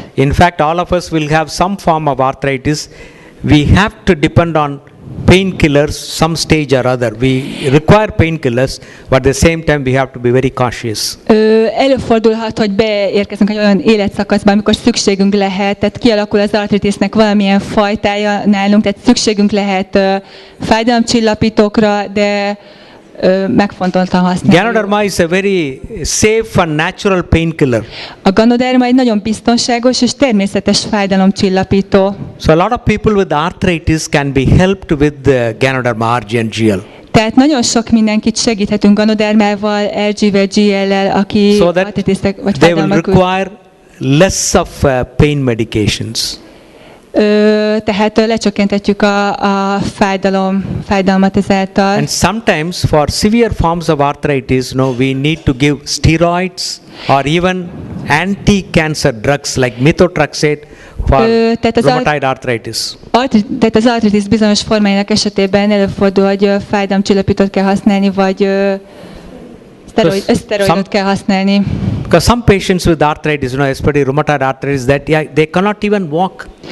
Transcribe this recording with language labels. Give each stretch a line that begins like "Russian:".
English: In fact, all of us will have some form of arthritis. We have to depend on painkillers some stage or other. We require painkillers, but at the same time we have to be very cautious.
Hungarian: Előfordulhat, hogy beérkezünk egy olyan életszakaszba, amikor szükségünk lehet, tehát kialakul az artritisnek valamilyen fajtája nálunk, tehát szükségünk lehet fájdalomcsillapítókra, de megfontoltan használni.
English: Ganoderma is a very safe and natural painkiller.
Hungarian: A ganoderma egy nagyon biztonságos és természetes fájdalomcsillapító.
English: So a lot of people with arthritis can be helped with the Ganoderma RG&GL.
Hungarian: Tehát nagyon sok mindenkit segíthetünk ganodermával, RG-vel, GL-lel, aki
English: So that
Hungarian: artritisztek vagy
English: they will
Hungarian: fájdalmak küzd.
English: require less of pain medications.
Hungarian: Tehát lecsökkenthetjük a fájdalmat ezáltal.
English: And sometimes for severe forms of arthritis, we need to give steroids or even anti-cancer drugs like methotrexate for
Hungarian: tehát az
English: rheumatoid arthritis.
Hungarian: Tehát az artritis bizonyos formáinak esetében előfordul, hogy fájdalomcsillapítót kell használni, vagy szteroidot kell használni.
English: Because some patients with arthritis, especially rheumatoid arthritis, that they cannot even walk.